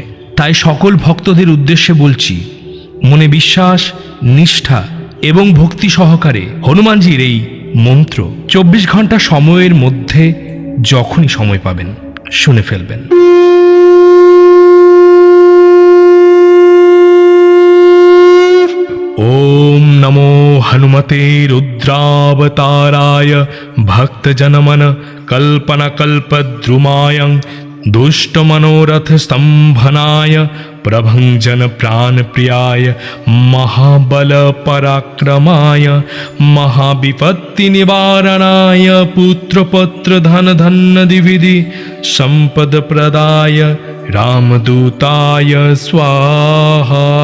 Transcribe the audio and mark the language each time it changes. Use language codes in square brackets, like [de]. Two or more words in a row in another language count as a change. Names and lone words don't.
[bn] তাই সকল ভক্তদের উদ্দেশ্যে বলছি, মনে বিশ্বাস, নিষ্ঠা এবং ভক্তি সহকারে হনুমানজির এই মন্ত্র 24 ঘন্টা সময়ের মধ্যে যখনই সময় পাবেন শুনে ফেলবেন। [sa] ওম নমো হনুমতে রুদ্রাবতারায় ভক্তজনমন কল্পনাকল্পদ্রুমায় दुष्टमनोरथ स्तंभनाय प्रभंजन प्राण प्रियाय महाबल पराक्रमाय महाविपत्ति निवारणाय पुत्रपत्र धन धन्य विधि संपद प्रदाय रामदूताय स्वाहा।